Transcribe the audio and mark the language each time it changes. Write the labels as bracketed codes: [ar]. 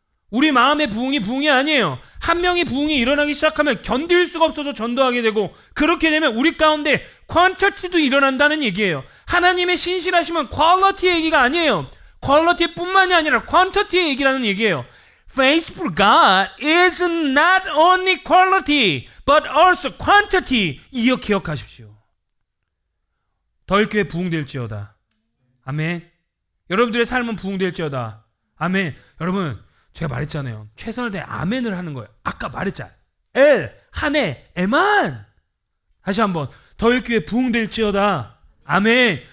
[ko] 우리 마음의 부흥이 아니에요. 한 명이 부흥이 일어나기 시작하면 견딜 수가 없어서 전도하게 되고, 그렇게 되면 우리 가운데 퀀터티도 일어난다는 얘기예요. 하나님의 신실하시면 퀄리티 얘기가 아니에요. 퀄리티뿐만이 아니라 퀀터티 얘기라는 얘기예요. [en] Faithful God is not only quality but also quantity. [ko] 이거 기억하십시오. 더일교회 부흥될지어다. 아멘. 여러분들의 삶은 부흥될지어다. 아멘. 여러분, 제가 말했잖아요. 최선을 다해 아멘을 하는 거예요. 아까 말했잖아요. 한해, 에만. 다시 한번. 더일교회 부흥될지어다. 아멘.